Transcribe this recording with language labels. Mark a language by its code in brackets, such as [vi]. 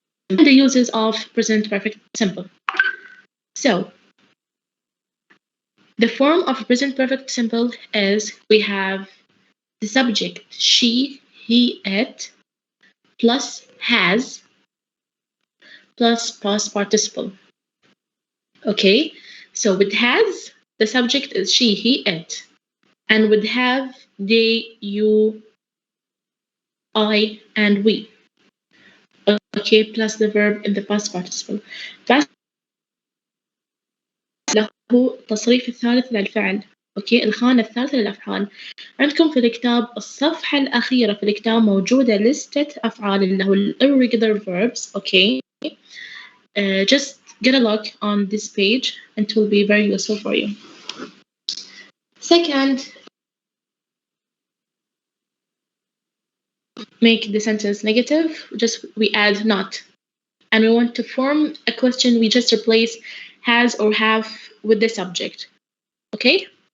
[en] And the uses of present perfect simple. So the form of present perfect simple is we have the subject she, he, it, plus has, plus past participle. Okay, so with has, the subject is she, he, it. And with have, they, you, I, and we. Okay, plus the verb in the past participle. [ar] بس له تصريف الثالث للفعل. اوكي، الخانة الثالثة للأفعال. عندكم في الكتاب الصفحة الأخيرة في الكتاب موجودة لستة أفعال اللي هو irregular verbs. [en] Okay, just get a look on this page and it will be very useful for you. Second, make the sentence negative. Just we add not. And we want to form a question, we just replace has or have with the subject. Okay?